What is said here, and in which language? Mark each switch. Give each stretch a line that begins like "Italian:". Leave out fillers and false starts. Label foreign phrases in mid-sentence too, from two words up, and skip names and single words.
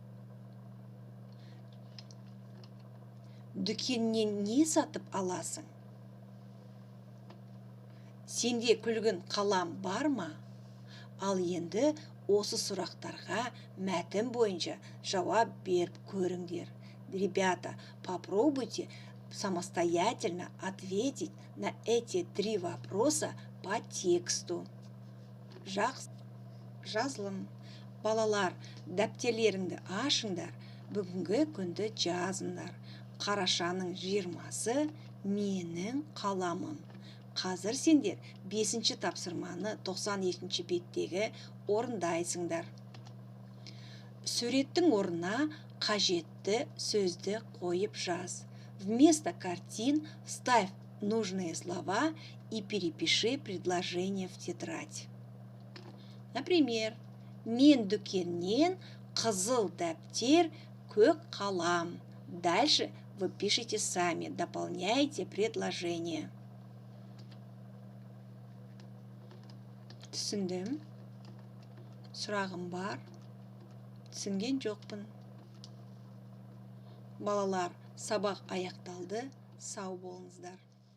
Kazakh: Дүкеннен не сатып аласың? Сенде күлгін қалам бар ма? Ал енді осы сұрақтарға мәтін бойынша жауап беріп көріңдер.
Russian: Ребята, попробуйте самостоятельно ответить на эти 3 вопроса по тексту.
Kazakh: Жазылым. Балалар, дәптерлеріңді ашыңдар, бүгінгі күнді жазыңдар. Қарашаның 20-сы менің қаламым. Қазір сендер 5-ші тапсырманы 92-ші беттегі орындайсыңдар. Суреттің орнына қажетті сөзді қойып жаз.
Russian: Вместо картин вставь нужные слова и перепиши предложение в тетрадь. Например,
Kazakh: мен дүкеннен қызыл дәптер, көк қалам.
Russian: Дальше вы пишите сами, дополняйте предложение.
Kazakh: Түсіндім. Сұрағым бар. Түсінген жоқпын. Балалар, сабақ аяқталды. Сау болыңыздар.